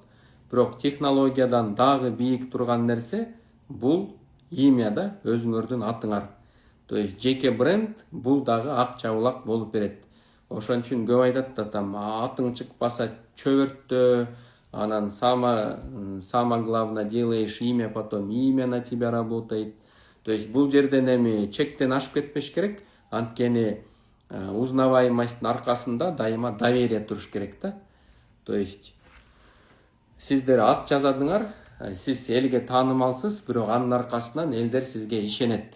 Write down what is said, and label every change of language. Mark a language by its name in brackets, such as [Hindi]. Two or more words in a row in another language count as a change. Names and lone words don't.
[Kyrgyz] Бирок технологиядан дагы бийик турган нерсе бул имя да, өзүңөрдүн атыңар. [Russian] То есть [Kyrgyz] жеке бренд бул дагы акча булак болуп берет. Ошон үчүн көп айтат да, там атың чыкпаса чөбөрттө, анан [Russian] самое главное делаешь имя, потом имя на тебя работает. То есть [Kyrgyz] бул жерден эми чектен ашып кетпеш керек. Анткени узнаваемосттун аркасында дайыма доверие туруш керек да. [Russian] То есть [Kyrgyz] сиздер ат жазадыңар, сиз элге таанымалсыз, бирок анын аркасынан элдер сизге ишенет.